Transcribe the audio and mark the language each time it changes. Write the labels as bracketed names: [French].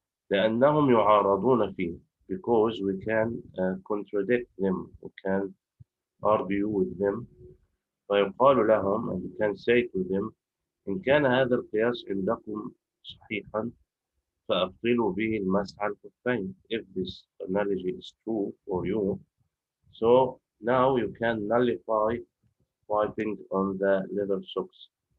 [Arabic] لأنهم يعارضون فيه [English] because we can contradict them, we can argue with them. [Arabic] فيقال لهم [English] and we can say to them [Arabic] إن كان هذا القياس عندكم صحيحا فأبطلوا به المسح على الخفين. [English] If this analogy is true for you, so now you can nullify wiping on the leather socks.